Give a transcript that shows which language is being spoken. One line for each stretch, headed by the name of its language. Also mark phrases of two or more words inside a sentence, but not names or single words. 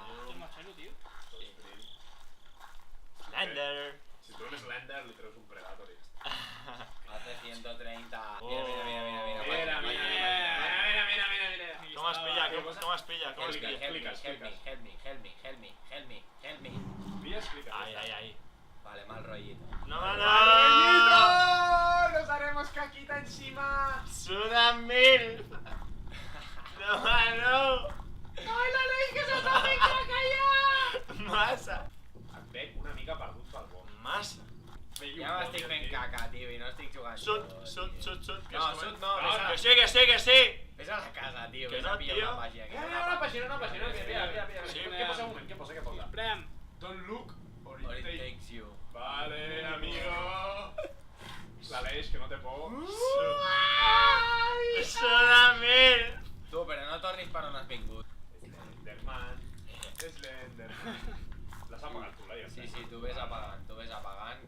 Catalan: Quin llum.
Spanish: machero, tio.
Catalan: Tot sprint. Slender. Si tu un Slender li treus un Predator i ja està.
Spanish: Hace 130. Oh.
Catalan: Mira. Mira. Com es pilla, com es pilla, com es
English: Help me,
Catalan: pilla?
English: help me.
Catalan: Pilles, clica. Ai.
Spanish: Vale, mal rollito. No, ¡Nos haremos caquita encima! Sudan 1000. No, no.
Catalan: Ai, la Lei, que s'està fent caca ja! Massa. Et veig una mica perdut pel món. Massa. Ja m'estic fent caca, tio, i no estic jugant. Sud. que No, és sud com- no. No, Que sí. Vés a la casa, tio, Que vés no, a pillar tio. una pàgina. Una pàgina, que mira. Sí, Què posa un moment, què posa? Prem.
English: Don't look or Or it it takes. takes you.
Spanish: Vale, amigo.
Catalan: L'Aleix, que no té por. Sudan 1000. Tu, però no tornis per on has vingut. Slenderman. L'has apagat tu, Laia? Sí, tu vés apagant, que